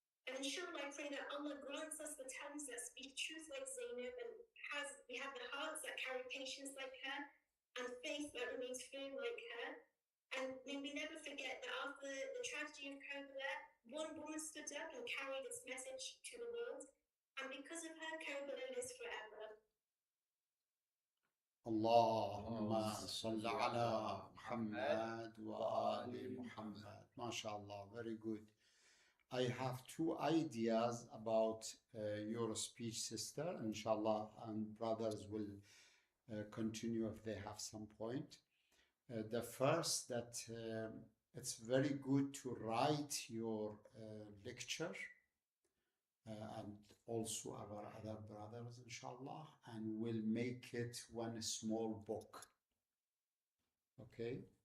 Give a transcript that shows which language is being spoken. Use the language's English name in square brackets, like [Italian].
[English] And inshallah, I pray that Allah grants us the tongues that speak truth like Zainab, and we have the hearts that carry patience like her, and faith that remains firm like her. And may we never forget that after the tragedy of Karbala, one woman stood up and carried its message to the world. And because of her, Karbala lives forever. [Arabic] اللهم صل على محمد وآل محمد. [English] MashaAllah, very good. I have two ideas about your speech, sister. Inshallah, and brothers will continue if they have some point. The first, that it's very good to write your lecture, and also our other brothers, inshallah, and we'll make it one small book. Okay?